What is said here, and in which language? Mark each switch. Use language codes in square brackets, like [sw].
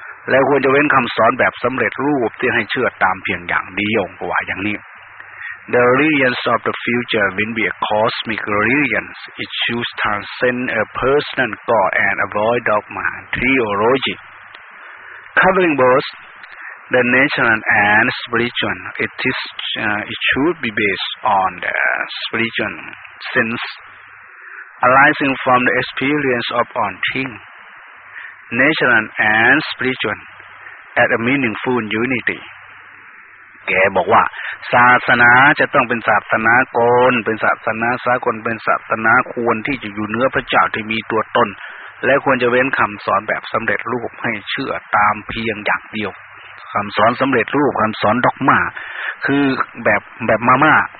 [th] และควรจะเว้นคำสอนแบบสำเร็จรูปที่ให้เชื่อตามเพียงอย่างเดียวกว่าอย่างนี้ [en] The religions of the future will be a cosmic religion it should transcend a personal God and avoid dogma theology covering both the nature and spiritual, it is it should be based on the spiritual sense arising from the experience of all things. Nature and spiritual at a meaningful unity. [th] แกบอกว่าศาสนาจะต้องเป็นศาสนากลเป็นศาสนาสากลเป็นศาสนาควรที่จะอยู่เนื้อพระเจ้าที่มีตัวตนและควรจะเว้นคำสอนแบบสำเร็จรูปให้เชื่อตามเพียงอย่างเดียวคำสอนสำเร็จรูปคำสอนด็อกม่าคือแบบมาม่า